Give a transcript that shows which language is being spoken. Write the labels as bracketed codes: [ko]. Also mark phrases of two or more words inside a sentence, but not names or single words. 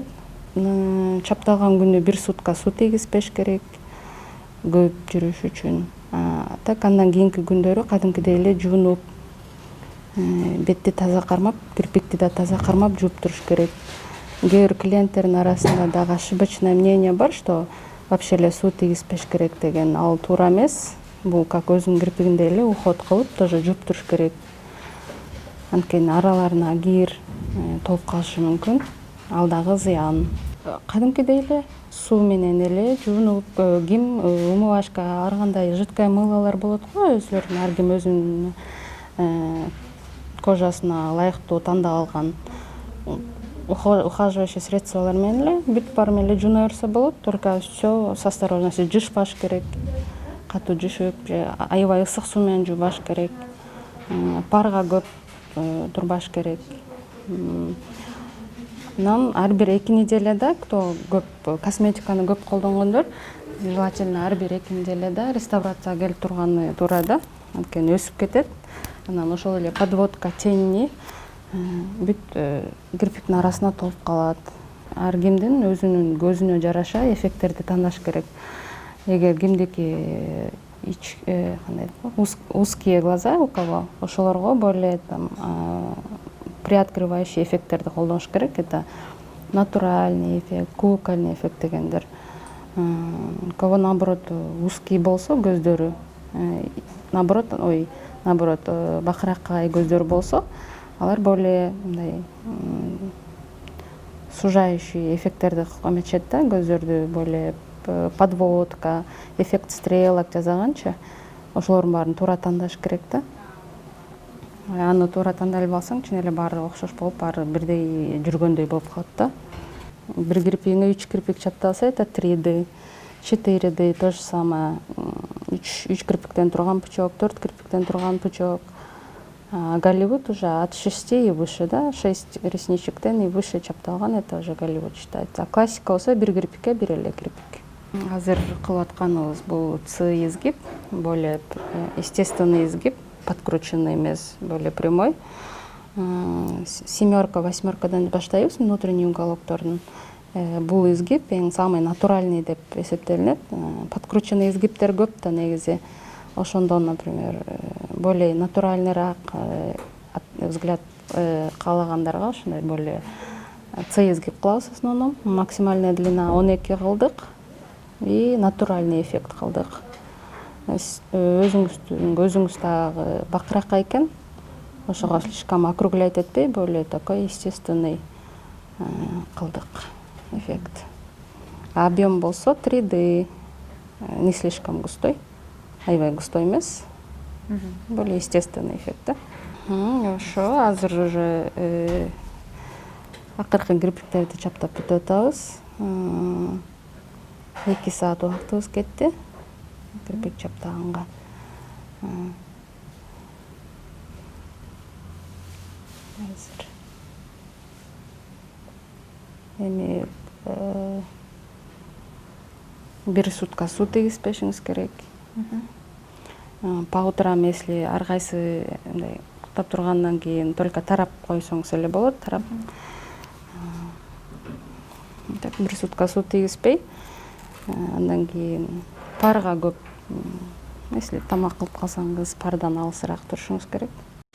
[ky] Чапталган күнү 1 сутка суу тийгизбеш керек, көп жүрүш үчүн. Так андан кийинки күндөрү кадимкидей эле жуунуп, бетти таза кармап, кирпикти да таза кармап жууп туруш керек. Кээ бир клиенттердин арасында дагы [ru] ошибочное мнение [ky] бар, [ru] что вообще [ky] эле суу тийгизбеш керек деген. Ал туура эмес. Бул как өзүнүн кирпигиндей эле уход кылып, тоже жууп туруш керек. Анткени араларына кир толуп калышы мүмкүн. Ал дагы зыян. Кадимкидей эле суу менен эле жуунуп, ким умывашка, ар кандай жидкое мылолор болот го, өзүлөрүнүн ар ким өзүнүн кожасына ылайыктуу тандап алган ухаживающий средстволор менен эле бүт баары менен эле жууна берсе болот. [ru] Только все с осторожностью, [ky] жушпаш керек. Катуу жушуп же аябай ысык суу менен жуубаш керек. Парга көп турбаш керек. Анан ар бир 2 неделяда, кто көп косметиканы көп колдонгондор, желательно ар бир 2 неделяда реставрацияга келип турганы туура да. Анткени өсүп кетет. Анан ошол эле подводка, тени бүт кирпиктин арасына толуп калат. Ар кимдин өзүнүн көзүнө жараша эффекттерди тандаш керек. Эгер кимдики [ru] узкие глаза у кого, [ky] ошолорго [ru] более приоткрывающий [ky] эффекттерди колдоныш керек. [ru] Это натуральный эффект, кукольный эффект дегендер. У кого наоборот узкий [ky] болсо көздөрү, наоборот бакыракай көздөрү болсо, алар более мындай сужающий эффекттерди эметишет да, көздөрдү [ru] более подводка, эффект стрелок [ky] жасаганча, ошолордун баарын туура тандаш керек да. Аны туура тандай албай алсаң, чын эле баары окшош болуп, баары бирдей жүргөндөй болуп калат да. Бир кирпигиңе 3 кирпик чапталса, [ru] это 3D, 4D, то же самое. [ky] 3 кирпиктен турган пучок, 4 кирпиктен турган пучок. [ru] Голливуд уже от 6 и выше, да, 6 ресничектен и выше чапталган, это уже Голливуд считается. [ky] Классика болсо 1 кирпикке 1 эле кирпик. Азыр кылып атканыбыз бул изгиб, [ru] более естественный изгиб, подкрученный [ky] эмес, [ru] более прямой. [ky] 7, 8 баштайбыз внутренний уголоктордун. Бул изгиб эң самый натуральный деп эсептелинет. Подкрученный изгиптер көп да негизи. Ошондон, [ru] например, более натуральныйраак взгляд [ky] каалагандарга ошондой [ru] более изгиб [ky] кылабыз [ru] в основном. Максимальная длина 12 кылдык и натуральный эффект кылдык. [ky] Өзүңүз дагы бакыракай экен, ошого [ru] слишком округлять [ky] этпей, [ru] более такой естественный [ky] кылдык эффект. [ru] Объем болсо 3D, не слишком густой, [ky] аябай густой эмес, [ru] более естественный эффект, да. [ky] Ошо азыр уже акыркы кирпиктерди чаптап бүтүп атабыз. 2 саат убактыбыз кетти кирпик чаптаганга. Азыр эми 1 сутка суу тийгизбешиңиз керек. [ru] По утрам, если [ky] ар кайсы мындай уктап тургандан кийин только тарап койсоңуз эле болот, тарап. Так 1 сутка суу тийгизбей, андан кийин парга көп, если тамак кылып калсаңыз, пардан алысыраак турушуңуз керек.